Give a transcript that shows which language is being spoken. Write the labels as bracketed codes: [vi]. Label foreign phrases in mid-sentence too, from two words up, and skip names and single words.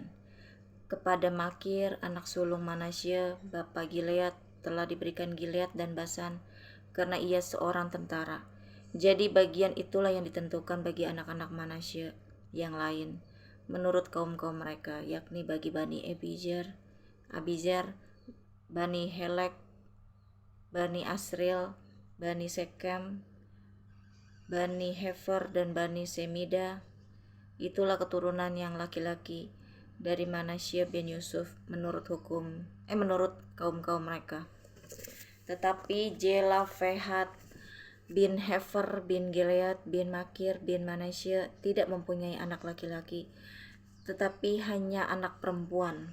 [id] Kepada Makir, anak sulung Manasye, bapa Gilead, telah diberikan Gilead dan Basan, karena ia seorang tentara. Jadi bagian itulah yang ditentukan bagi anak-anak Manasye yang lain, menurut kaum-kaum mereka, yakni bagi Bani Abizer, Bani Helek, Bani Asriel, Bani Sekem, Bani Hefer, dan Bani Semida. Itulah keturunan yang laki-laki dari Manasye bin Yusuf menurut kaum-kaum mereka. Tetapi Jelafehat bin Hefer bin Gilead bin Makir bin Manasye tidak mempunyai anak laki-laki, tetapi hanya anak perempuan.